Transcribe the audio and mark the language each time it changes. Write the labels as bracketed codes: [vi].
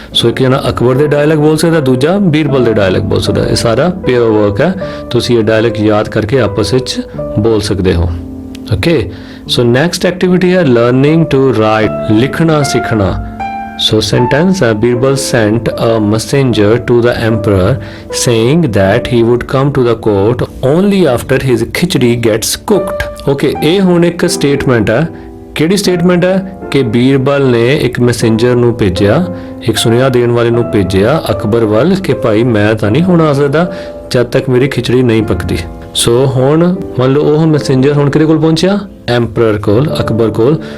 [pa] ਸੋ ਇੱਕ ਜਣਾ ਅਕਬਰ ਦੇ ਡਾਇਲੌਗ ਬੋਲ ਸਕਦਾ, ਦੂਜਾ ਬੀਰਬਲ ਦੇ ਡਾਇਲੌਗ ਬੋਲ ਸਕਦਾ. ਇਹ ਸਾਰਾ ਪੇਅਰ ਵਰਕ ਹੈ. ਤੁਸੀਂ ਇਹ ਡਾਇਲੌਗ ਯਾਦ ਕਰਕੇ ਆਪਸ ਵਿੱਚ ਬੋਲ ਸਕਦੇ ਹੋ. ਓਕੇ. ਸੋ ਨੈਕਸਟ ਐਕਟੀਵਿਟੀ ਹੈ ਲਰਨਿੰਗ ਟੂ ਰਾਈਟ, ਲਿਖਣਾ ਸਿੱਖਣਾ. [en] So sentence, Birbal sent a messenger to the emperor saying that he would come to the court only after his khichdi gets cooked. [pa] Okay, ਇਹ ਹੁਣ ਇੱਕ statement ਹੈ. ਕਿਹੜੀ statement ਹੈ ਕਿ ਬੀਰਬਲ ਨੇ ਇੱਕ ਮੈਸੇਂਜਰ ਨੂੰ ਭੇਜਿਆ, ਇੱਕ ਸੁਨੇਹਾ ਦੇਣ ਵਾਲੇ ਨੂੰ ਭੇਜਿਆ ਅਕਬਰ ਵੱਲ ਕਿ ਭਾਈ ਮੈਂ ਤਾਂ ਨਹੀਂ ਹੁਣ ਆ ਸਕਦਾ ਜਦ ਤੱਕ ਮੇਰੀ ਖਿਚੜੀ ਨਹੀਂ ਪੱਕਦੀ. ਸੋ ਹੁਣ ਮੰਨ ਲਓ ਉਹ ਮੈਸੇਂਜਰ ਹੁਣ ਕਿਹਦੇ ਕੋਲ ਪਹੁੰਚਿਆ, ਐਮਪਰਰ ਕੋਲ, ਅਕਬਰ ਕੋਲ.